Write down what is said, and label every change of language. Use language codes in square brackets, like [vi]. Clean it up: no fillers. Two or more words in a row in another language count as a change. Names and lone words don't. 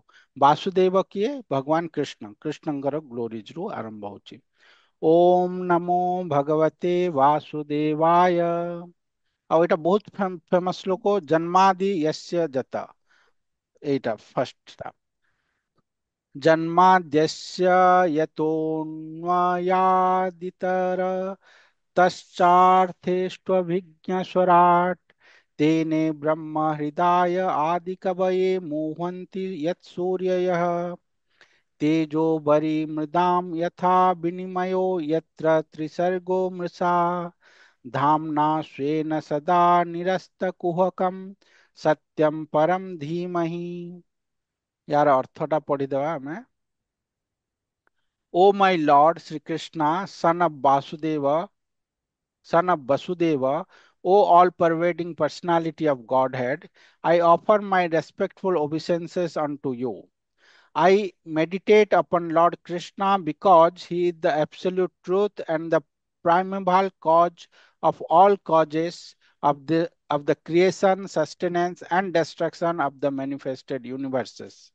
[or] ବାସୁଦେବ କିଏ? ଭଗବାନ କୃଷ୍ଣ। କୃଷ୍ଣଙ୍କର ଗ୍ଲୋରିଜ ରୁ ଆରମ୍ଭ ହଉଛି। [sa] ॐ नमो भगवते वासुदेवाय। [or] ଆଉ ଏଇଟା ବହୁତ ଫେମସ ଶ୍ଲୋକ, [sa] जन्मादि यस्य यत। [or] ଏଇଟା ଫାର୍ଷ୍ଟ। [sa] जन्माद्यस्य यतोऽन्वयादितर तश्चार्थेष्वभिज्ञस्वराट् तेने ब्रह्म हृदय आदिकवये मुह्यन्ति यत्सूर्ययः तेजो मृदां यथा विनिमयो यत्र त्रिसर्गो मृषा धाम्ना स्वेन सदा निरस्तकुहकं सत्यं परं धीमहि। [or] ଏହାର ଅର୍ଥଟା ପଢ଼ିଦେବା ଆମେ। [en] O my Lord Sri Krishna, son of Vasudeva, O all-pervading personality of Godhead, I offer my respectful obeisances unto you. I meditate upon Lord Krishna because he is the absolute truth and the primeval cause of all causes, of the creation, sustenance, and destruction of the manifested universes.